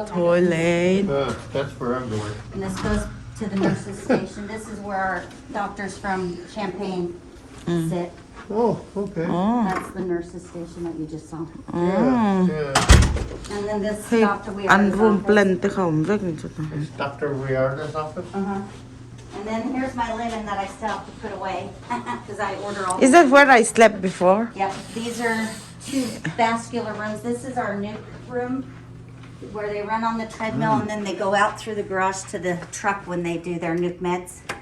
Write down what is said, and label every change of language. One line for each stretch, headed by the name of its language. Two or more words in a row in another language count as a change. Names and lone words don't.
English: Toilet. That's where I'm going. And this goes to the nurses station. This is where our doctors from Champaign sit. Oh, okay. Oh. That's the nurses station that you just saw. Yeah. And then this Hey, Dr. We and room plan
Mizo: te kaum vek ni chuta.
English: It's Dr. Weirda's office? Uh-huh. And then here's my linen that I still have to put away because I order all. Is that where I slept before? Yep. These are 2 vascular rooms. This is our nuke room where they run on the treadmill and then they go out through the garage to the truck when they do their nuke meds.